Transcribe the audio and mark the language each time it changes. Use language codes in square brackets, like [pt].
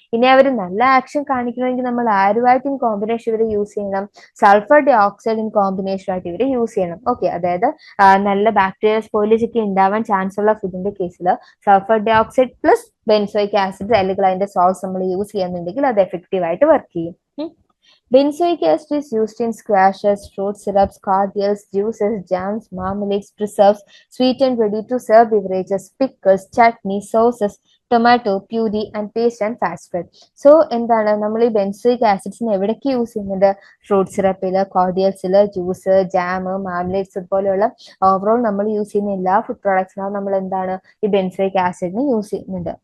[ml] ഇനി അവർ നല്ല ആക്ഷൻ കാണിക്കണമെങ്കിൽ നമ്മൾ ആരുമായിട്ട് ഇൻ കോമ്പിനേഷൻ ഇവരെ യൂസ് ചെയ്യണം? Sulphur dye oxide in combination ആയിട്ട് ഇവരെ യൂസ് ചെയ്യണം. ഓക്കെ, അതായത് നല്ല ബാക്ടീരിയ സ്പോയിലേജ് ഒക്കെ ഉണ്ടാവാൻ ചാൻസ് ഉള്ള ഫുഡിന്റെ കേസിൽ sulphur dye oxide plus benzoic acid അല്ലെങ്കിൽ അതിന്റെ സോൾട്സ് നമ്മൾ യൂസ് ചെയ്യുന്നുണ്ടെങ്കിൽ അത് എഫക്റ്റീവ് ആയിട്ട് വർക്ക് ചെയ്യും. [en] Benzoic acid is used in squashes, fruit syrups, cordials, juices, jams, marmalades, preserves, sweet and ready-to-serve beverages, pickles, chutney, sauces, tomato puree and paste and fat spread. [ml] So എന്താണ് നമ്മൾ ഈ benzoic ആസിഡ്സിനെ എവിടേക്ക് use ചെയ്യുന്നുണ്ട്? Fruit സിറപ്പില്, കോർഡിയൽസില്, juice, jam, മാർമലേറ്റ്സ് പോലെയുള്ള overall നമ്മൾ use ചെയ്യുന്ന എല്ലാ food പ്രോഡക്ട്സിനും നമ്മൾ എന്താണ് ഈ ബെൻസോയിക് ആസിഡിനെ യൂസ് ചെയ്യുന്നുണ്ട്.